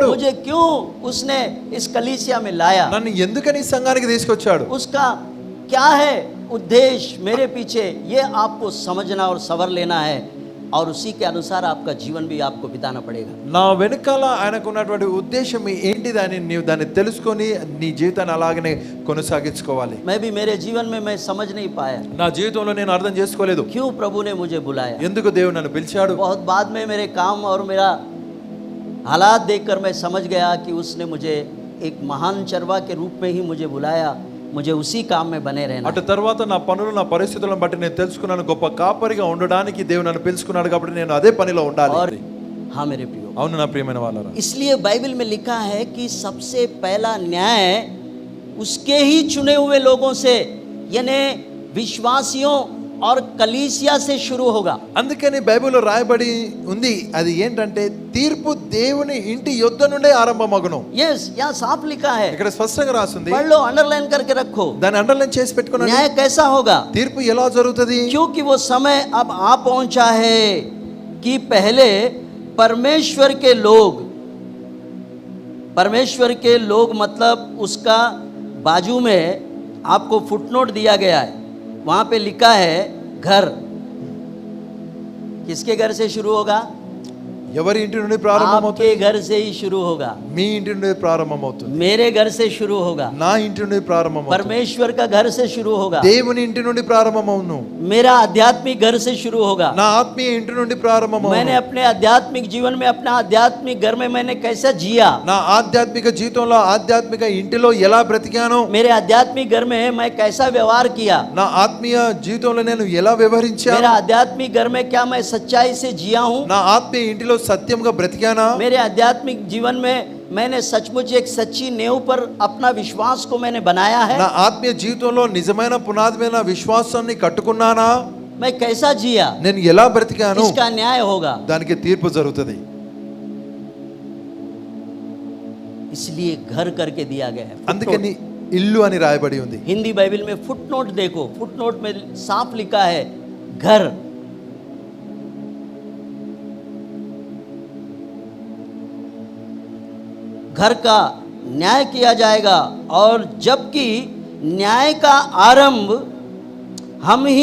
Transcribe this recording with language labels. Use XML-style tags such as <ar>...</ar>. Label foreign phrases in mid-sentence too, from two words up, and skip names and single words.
<hi>मुझे क्यों उसने इस कलीसिया में लाया,</hi> <te>నన్ను ఎందుకని ఈ సంఘానికి తీసుకొచ్చాడు,</te> <hi>उसका क्या है उद्देश्य मेरे पीछे, ये आपको समझना और सवर लेना है, और उसी के अनुसार आपका जीवन भी आपको बिताना पड़ेगा।</hi> <te>నా వెనకాల ఆయనకు ఉన్నటువంటి ఉద్దేశం ఏంటిది అని నీవు దాన్ని తెలుసుకొని నీ జీవితాన్ని అలాగనే కొనసాగించుకోవాలి.</te> <hi>मैं भी मेरे जीवन में मैं समझ नहीं पाया</hi> <te>నా జీవితంలో నేను అర్థం చేసుకోలేదు</te> <hi>क्यों प्रभु ने मुझे बुलाया।</hi> <te>ఎందుకు దేవుడు నన్ను పిలిచాడు.</te> <hi>बहुत बाद में मेरे काम और मेरा हालात देखकर मैं समझ गया कि उसने मुझे एक महान चरवा के रूप में ही मुझे बुलाया, मुझे उसी काम में बने रहना।</hi> <te>అటు తర్వాత నా పనులు నా పరిస్థితులను బట్టి నేను తెలుసుకున్నాను గొప్ప కాపరిగా ఉండడానికి దేవుడు నన్ను పిలుచుకున్నాడు కాబట్టి నేను అదే పనిలో</te> <hi>और</hi> <te>ఉండాలి.</te> <hi>हाँ मेरे प्रियो,</hi> <te>అవును నా ప్రియమైన వాళ్ళారా,</te> <hi>इसलिए बाइबल में लिखा है कि सबसे पहला न्याय उसके ही चुने हुए लोगों से, यानी विश्वासियों और कलीसिया से शुरू होगा।</hi> <te>అందుకని బైబిల్లో రాయబడి ఉంది అది ఏంటంటే తీర్పు దేవుని ఇంటి యొద్ద నుండే ఆరంభమగును.</te> <hi>यस, यहाँ साफ लिखा है,</hi> <te>ఇక్కడ స్పష్టంగా రాస్తుంది,</te> <hi>पढ़ लो, अंडरलाइन करके रखो।</hi> <te>దాన్ని అండర్లైన్ చేసి పెట్టుకున్నాను.</te> <hi>न्याय कैसा होगा,</hi> <te>తీర్పు ఎలా జరుగుతుంది,</te> <hi>क्योंकि वो समय अब आ पहुंचा है कि पहले परमेश्वर के लोग मतलब उसका बाजू में आपको फुटनोट दिया गया है, वहां पे लिखा है घर। किसके घर से शुरू होगा,</hi> <te>ఎవరి ఇంటి నుండి ప్రారంభమవుతుంది,</te> <hi>आपके घर से ही शुरू होगा,</hi> <te>మీ ఇంటి నుండి ప్రారంభమవుతుంది,</te> <hi>मेरे घर से शुरू होगा,</hi> <te>నా ఇంటి నుండి ప్రారంభమవుతుంది,</te> <hi>परमेश्वर का घर से शुरू होगा,</hi> <te>దేవుని ఇంటి నుండి ప్రారంభమవును,</te> <hi>मेरा आध्यात्मिक घर से शुरू होगा।</hi> <te>నా ఆత్మీయ ఇంటి నుండి</te> <hi>मैंने</hi> <te>ప్రారంభమవును.</te> <hi>अपने आध्यात्मिक जीवन में, अपना आध्यात्मिक घर में मैंने कैसा जिया,</hi> <te>నా ఆధ్యాత్మిక జీవితంలో ఆధ్యాత్మిక ఇంటిలో ఎలా బ్రతికాను,</te> <hi>मेरे आध्यात्मिक घर में मैं कैसा व्यवहार किया,</hi> <te>నా ఆత్మీయ జీవితంలో నేను ఎలా వ్యవహరించాను,</te> <hi>मेरा आध्यात्मिक घर में क्या मैं सच्चाई से जिया हूँ,</hi> <te>నా ఆత్మీయ ఇంటిలో సత్యంగా బ్రతికానా,</te> <hi>मेरे आध्यात्मिक जीवन में मैंने सचमुच एक सच्ची नेव पर अपना विश्वास को मैंने बनाया है,</hi> <te>నా ఆత్మీయ జీవితంలో నిజమైన పునాది మీద నా విశ్వాసాన్ని కట్టుకున్నానా,</te> <hi>मैं कैसा जिया,</hi> <te>నేను ఎలా బ్రతికాను,</te> <hi>इसका न्याय होगा।</hi> <te>దానికి తీర్పు జరుగుతుంది.</te> <hi>इसलिए घर करके दिया गया है।</hi> <te>అందుకని ఇల్లు అని రాయబడి ఉంది.</te> <hi>हिंदी बाइबल में फुटनोट देखो, फुटनोट में साफ लिखा है घर। घर का न्याय किया जाएगा, और जबकि न्याय का आरंभ हम</hi>